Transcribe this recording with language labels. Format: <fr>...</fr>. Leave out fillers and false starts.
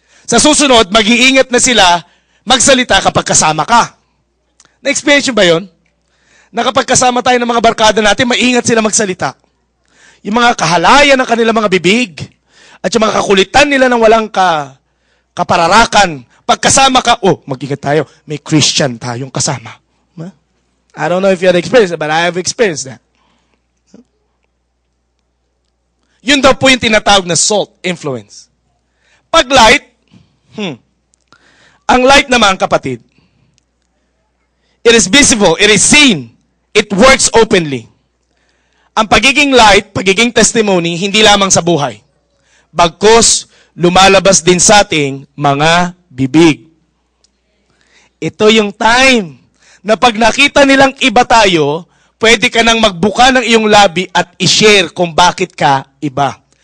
<tl>Sa susunod, mag-iingat na sila magsalita kapag kasama ka. Na-experience ba yun? Na kapag kasama tayo ng mga barkada natin, maingat sila magsalita. Yung mga kahalayan ng kanilang mga bibig, at yung mga kakulitan nila ng walang kapararakan, pag kasama ka, mag-ingat tayo, may Christian tayong kasama.</tl> <en>I don't know if you had experienced that, but I have experienced that.</en> <tl>Yun daw po yung tinatawag na salt influence. Pag light, ang light naman, kapatid,</tl> <en>it is visible, it is seen, it works openly.</en> <tl>Ang pagiging light, pagiging testimony, hindi lamang sa buhay. Bagkus, lumalabas din sa ating mga bibig. Ito yung time na pag nakita nilang iba tayo, pwede ka nang magbuka ng iyong labi at i-share kung bakit ka iba.</tl>